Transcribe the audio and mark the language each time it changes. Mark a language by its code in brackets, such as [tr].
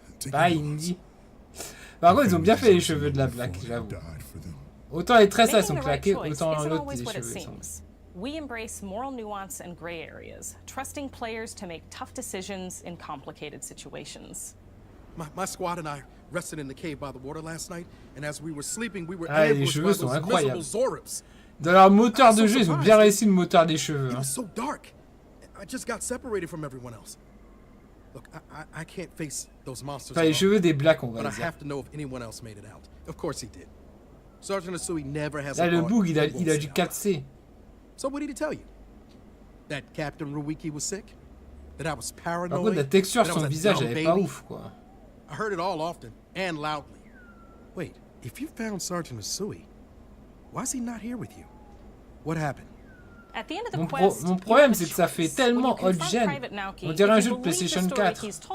[fr] Pas indie. Par contre, ils ont bien fait les cheveux de la Black, j'avoue. Autant les tresses, elles sont claquées, autant l'autre, les cheveux, ils sont... [en] We embrace moral nuance and gray areas, trusting players to make tough decisions in complicated situations. My squad and I rested in the cave by the water last night, and as we were sleeping, we were ambushed by those miserable Zorubs. [fr] Dans leur moteur de jeu, ils ont bien réussi le moteur des cheveux. Hein. [en] So dark. I just got separated from everyone else. Look, I can't face those monsters. [fr] Enfin, les cheveux des Blacks, on va dire. [en] But I have to know if anyone else made it out. Of course he did. Sergeant Asui never has. [fr] Là, le bug, il a du 4C. [en] So what did he tell you? That Captain Ruiki was sick? That I was paranoid? [fr] Par contre, la texture sur son visage, elle est pas ouf, quoi. [en] I heard it all often and loudly. Wait, if you found Sergeant Asui, why is he not here with you? What happened? [fr] Mon problème, c'est que ça fait tellement old-gen. On dirait un jeu de PlayStation 4.